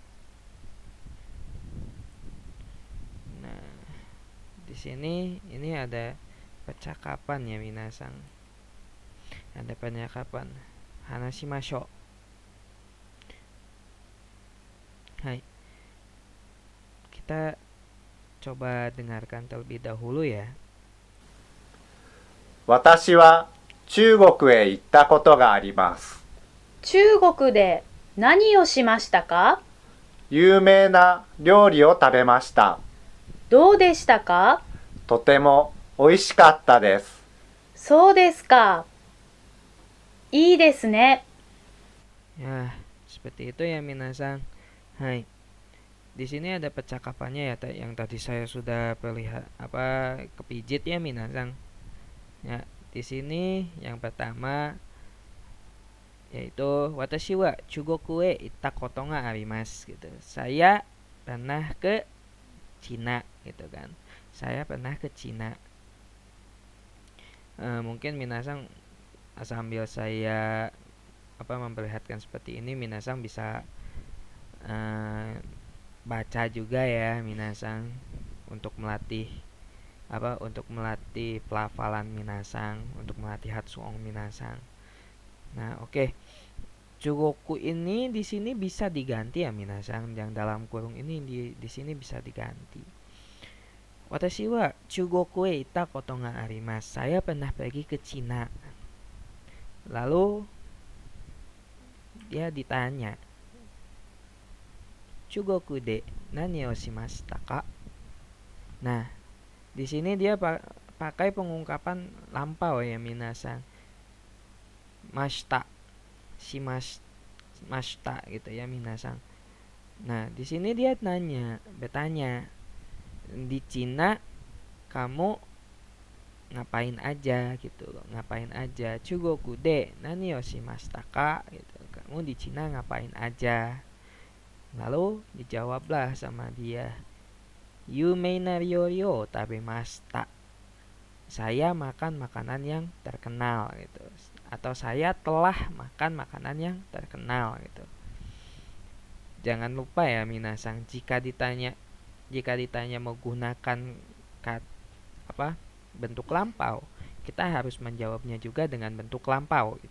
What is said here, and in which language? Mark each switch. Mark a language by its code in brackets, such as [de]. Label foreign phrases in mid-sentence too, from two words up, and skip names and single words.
[id] Nah, di sini ini ada percakapan ya minasang. Ada percakapan. Hanashimashou. Hai. Kita coba dengarkan terlebih dahulu ya. [ja] 私は中国へ行ったことがあります。中国で何をしましたか？有名な料理を食べました。どうでしたか？とても美味しかったです。そうですか。いいですね。 [id] Ya, seperti itu ya minasang. Hai. Di sini ada percakapannya ya yang tadi saya sudah kepijit ya minasang. Ya, di sini yang pertama yaitu [ja] 私は中国へ行ったことがあります [id] gitu. Saya pernah ke Cina gitu kan. Saya pernah ke Cina. Mungkin minasang sambil saya memperlihatkan seperti ini, minasang bisa baca juga ya minasang untuk melatih pelafalan minasang, untuk melatih hatsuong minasang. Nah, oke. Chugoku ini di sini bisa diganti ya minasang, yang dalam kurung ini di sini bisa diganti. [ja] 私は中国へ行ったことがあります. [id] Saya pernah pergi ke Cina. Lalu dia ditanya, [ja] 中国で何をしましたか? [id] Nah, di sini dia pakai pengungkapan lampau ya minasang. [ja] ました、しました [id] gitu ya minasang. Nah, di sini dia bertanya, di Cina kamu ngapain aja gitu, ngapain aja. [ja] 中国で何をしましたか gitu. [id] Kamu di Cina ngapain aja? Lalu dijawablah sama dia, [ja] 有名な料理を食べました. [id] Saya makan makanan yang terkenal gitu. Atau saya telah makan makanan yang terkenal gitu. Jangan lupa ya minasang, jika ditanya menggunakan bentuk lampau, kita harus menjawabnya juga dengan bentuk lampau gitu.